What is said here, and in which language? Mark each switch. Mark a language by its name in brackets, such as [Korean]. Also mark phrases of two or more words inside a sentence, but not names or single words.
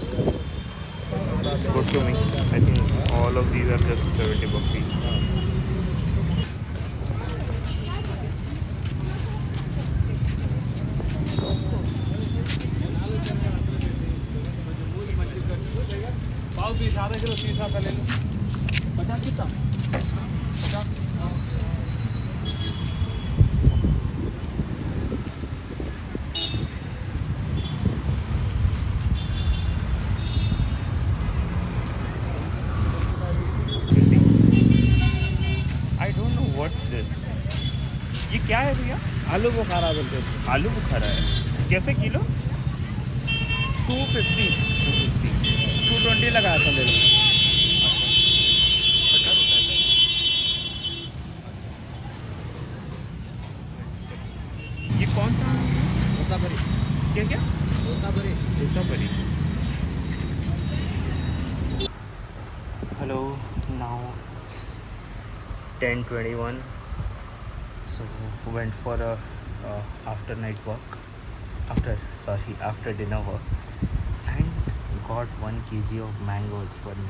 [English] Good to me. I think all of these are just $70 each. [Hindi] पाव 20 आधा किलो 30 का ले लो 50 कितना 50 [English] I don't know what's this. [Hindi] ये क्या है भैया? आलू बुखारा बोलते हैं आलू बुखारा है. कैसे किलो? 250 220 लगा था ले लो ये कौन सा है? तोतापरी क्या क्या? तोतापरी तोतापरी. [English] Hello, now it's 10:21. So went for a after night walk, after dinner walk, and got 1 kg of mangoes for me.